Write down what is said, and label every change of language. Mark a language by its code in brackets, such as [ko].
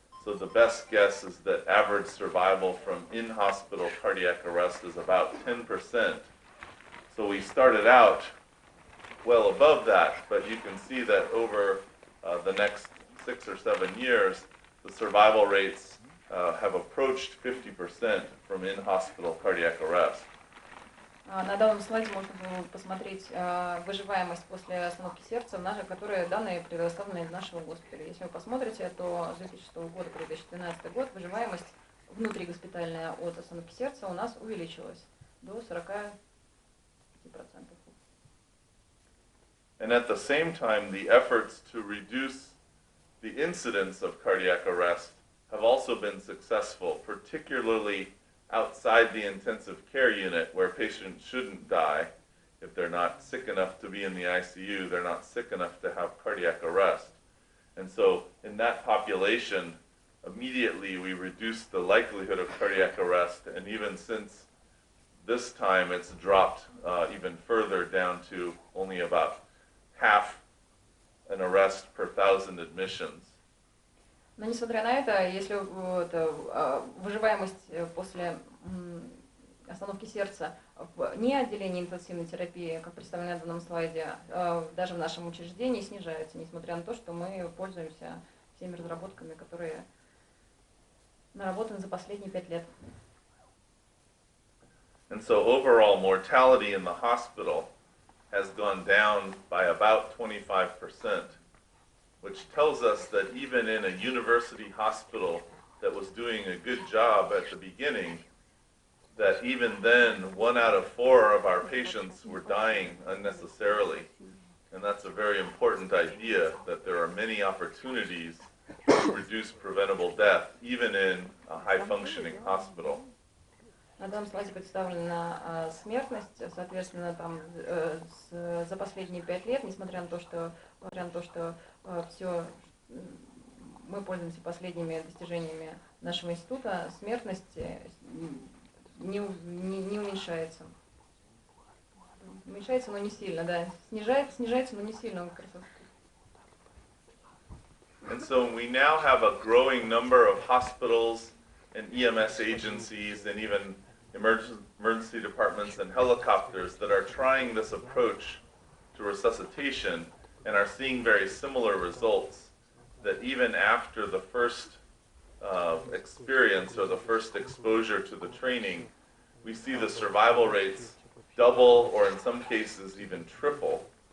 [en] So the best guess is that average survival from in-hospital cardiac arrest is about 10%. So we started out well above that, but you can see that over the next 6 or 7 years, the survival rates have approached 50% from in-hospital cardiac arrest. [ru] На данном слайде можно посмотреть выживаемость после остановки сердца, которые данные предоставлены из нашего госпиталя. Если вы посмотрите, то с 2006 года по 2012 год выживаемость внутригоспитальная от остановки сердца у нас увеличилась до 45%. [en] And at the same time, the efforts to reduce the incidence of cardiac arrest have also been successful, particularly outside the intensive care unit where patients shouldn't die. If they're not sick enough to be in the ICU, they're not sick enough to have cardiac arrest. And so in that population, immediately we reduced the likelihood of cardiac arrest, and even since this time it's dropped even further down to only about half an arrest per 1,000 admissions. [ru] Но несмотря на это, если выживаемость после остановки сердца не отделении интенсивной терапии, как представлено на данном слайде, даже в нашем учреждении снижается, несмотря на то, что мы пользуемся всеми разработками, которые наработаны за последние 5 лет. [en] And so overall mortality in the hospital has gone down by about 25%. Which tells us that even in a university hospital that was doing a good job at the beginning, that even then 1 out of 4 of our patients were dying unnecessarily. And that's a very important idea, that there are many opportunities to reduce preventable death, even in a high-functioning hospital. [ru] На данном слайде представлена смертность, соответственно, там, за последние 5 лет, несмотря на то, что все, мы пользуемся последними достижениями нашего института, смертность не уменьшается. Уменьшается, но не сильно, да. Снижается, но не сильно. [en] And so we now have a growing number of hospitals and EMS agencies and even emergency departments and helicopters that are trying this approach to resuscitation and are seeing very similar results, that even after the first experience or the first exposure to the training, we see the survival rates double or in some cases even triple.